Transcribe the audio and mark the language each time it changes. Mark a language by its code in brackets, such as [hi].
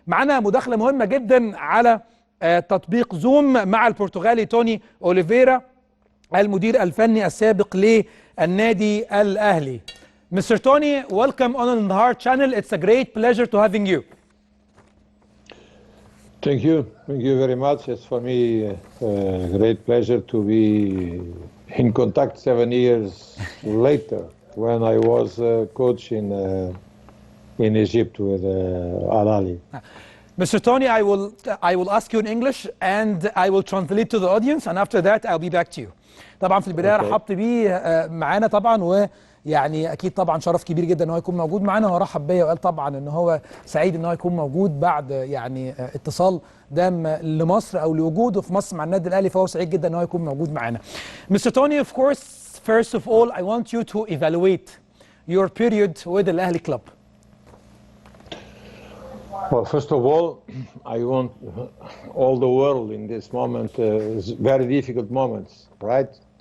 [ar] معنا مداخلة مهمة جدا على تطبيق زوم مع البرتغالي توني أوليفيرا المدير الفني السابق للنادي الأهلي. [en] Mr. Tony, welcome on Al-Nahar channel. It's a great pleasure to having you. Thank you. Thank you very much. It's for me a great pleasure to be in contact 7 years later when I was coach in Egypt with Al-Ahly. Mr. Tony, I will ask you in English and I will translate to the audience, and after that I'll be back to you. [ar] طبعا في البداية رحبت بيه معانا طبعا، ويعني اكيد طبعا شرف كبير جدا ان هو يكون موجود معانا. هو رحب بيا وقال طبعا ان هو سعيد ان هو يكون موجود بعد يعني اتصال دام لمصر او لوجوده في مصر مع النادي الاهلي، فهو سعيد جدا ان هو يكون موجود معانا. [en] Mr. Tony, of course, first of all, I want you to evaluate your period with the Al-Ahli club. Well, first of all, I want all the world in this moment, very difficult moments, right?